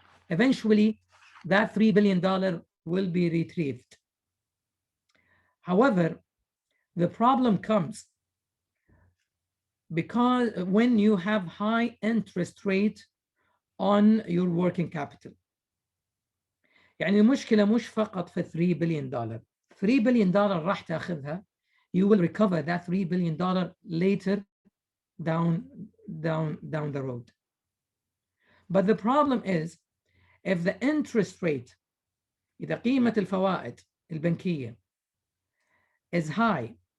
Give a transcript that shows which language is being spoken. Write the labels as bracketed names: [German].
[English] Eventually, that $3 billion will be retrieved. However, the problem comes because when you have high interest rate on your working capital. [Arabic] يعني المشكلة مش فقط في $3 billion. $3 billion راح تاخذها. [English] You will recover that $3 billion later down the road. But the problem is, if the interest rate, [Arabic] إذا قيمة الفوائد البنكية [English] is high